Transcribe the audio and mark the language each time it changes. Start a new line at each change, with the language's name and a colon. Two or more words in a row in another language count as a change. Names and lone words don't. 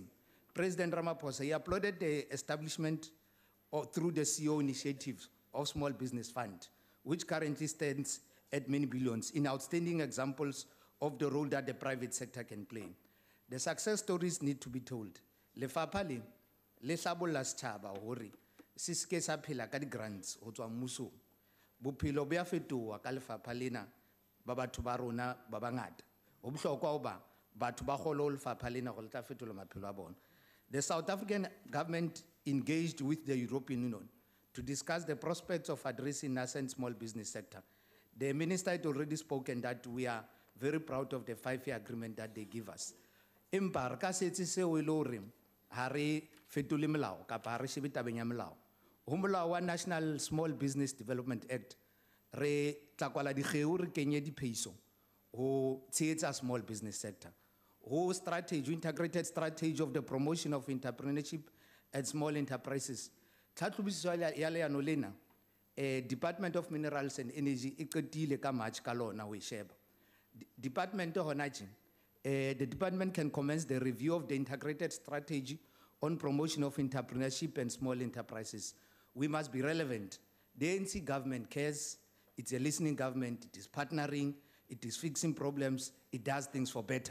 English: President Ramaphosa, he applauded the establishment through the CEO initiatives of Small Business Fund, which currently stands at many billions, in outstanding examples of the role that the private sector can play. The success stories need to be told.
Southern Sotho: Lefapha le hlabolla setjhaba hore se ske sa phela ka di-grants ho tswa mmusong. Bophelo bo a fetoha ka lefapha lena ba batho ba rona ba bangata. Ho bohlokwa hoba batho ba kgolo ho lefapha lena go le tla fetola maphelo a bona.
English: The South African government engaged with the European Union to discuss the prospects of addressing nascent small business sector. The minister had already spoken that we are very proud of the 5-year agreement that they give us.
Southern Sotho: Empa re ka setse seo e le hore ha re fetole molao kapa ha re shebe tabeng ya molao. Ho molao wa National Small Business Development Act re tla kwala dikgeo re kenye diphehiso ho tshehetsa
English: small business sector. Ho strategy, integrated strategy of the promotion of entrepreneurship and small enterprises.
Southern Sotho: Tlhatlhobiso ya leano lena, Department of Minerals and Energy e qetile ka March ka lona ho e sheba. Department hona tje,
English: the department can commence the review of the integrated strategy on promotion of entrepreneurship and small enterprises. We must be relevant. The ANC government cares, it's a listening government, it is partnering, it is fixing problems, it does things for better.